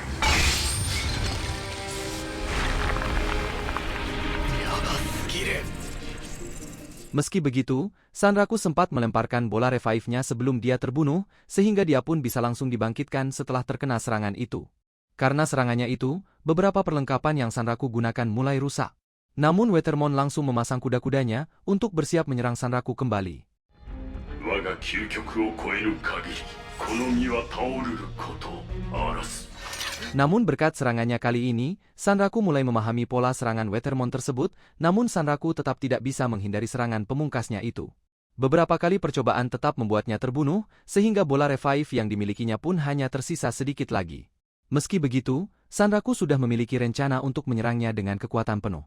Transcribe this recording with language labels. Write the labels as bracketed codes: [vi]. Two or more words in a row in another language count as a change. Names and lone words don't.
[id] Meski begitu, Sanraku sempat melemparkan bola revive-nya sebelum dia terbunuh, sehingga dia pun bisa langsung dibangkitkan setelah terkena serangan itu. Karena serangannya itu, beberapa perlengkapan yang Sanraku gunakan mulai rusak. Namun Wetermon langsung memasang kuda-kudanya untuk bersiap menyerang Sanraku kembali. [ja] 我が究極を超える限りこの身は倒るることあらす [id] Namun berkat serangannya kali ini, Sanraku mulai memahami pola serangan Wetermon tersebut, namun Sanraku tetap tidak bisa menghindari serangan pemungkasnya itu. Beberapa kali percobaan tetap membuatnya terbunuh, sehingga bola revive yang dimilikinya pun hanya tersisa sedikit lagi. Meski begitu, Sanraku sudah memiliki rencana untuk menyerangnya dengan kekuatan penuh.